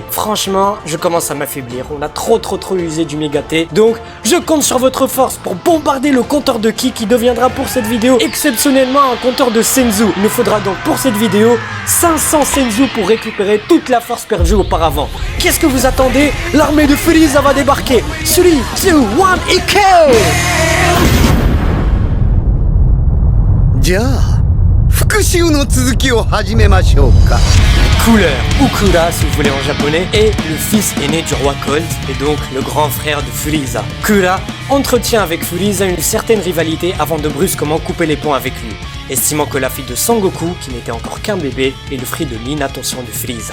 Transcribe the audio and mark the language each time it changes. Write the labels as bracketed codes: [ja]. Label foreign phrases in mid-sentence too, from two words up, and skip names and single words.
[fr] Franchement, je commence à m'affaiblir, on a trop usé du Migate, donc je compte sur votre force pour bombarder le compteur de Ki qui deviendra pour cette vidéo exceptionnellement un compteur de Senzu. Il nous faudra donc pour cette vidéo 500 Senzu pour récupérer toute la force perdue auparavant. Qu'est-ce que vous attendez? L'armée de Frieza va débarquer. 3, 2, 1 et KO! [ja] じゃあ復習の続きを始めましょうか。 [fr] Cooler, ou Kura si vous voulez en japonais, est le fils aîné du roi Colt et donc le grand frère de Frieza. Kura entretient avec Frieza une certaine rivalité avant de brusquement couper les ponts avec lui, estimant que la fille de Sangoku, qui n'était encore qu'un bébé, est le fruit de l'inattention de Frieza.